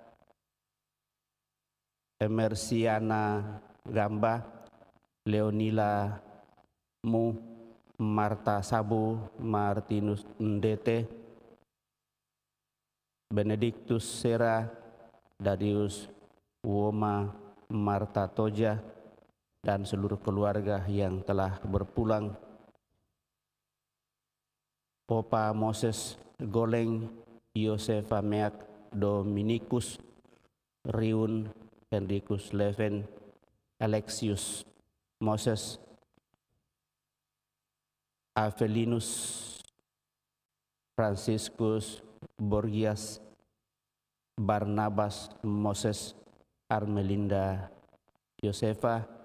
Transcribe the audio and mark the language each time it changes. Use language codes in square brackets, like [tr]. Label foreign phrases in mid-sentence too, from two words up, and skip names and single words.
[id] Emersiana Gamba, Leonila Mu, Marta Sabu, Martinus Ndete, Benedictus Sera, Darius Woma, Marta Toja, dan seluruh keluarga yang telah berpulang. Popa Moses Goleng, Yosefa Meak, Dominikus, Riun, Henricus Leven, Alexius Moses, Avelinus, Franciscus Borgias, Barnabas Moses, Armelinda Yosefa,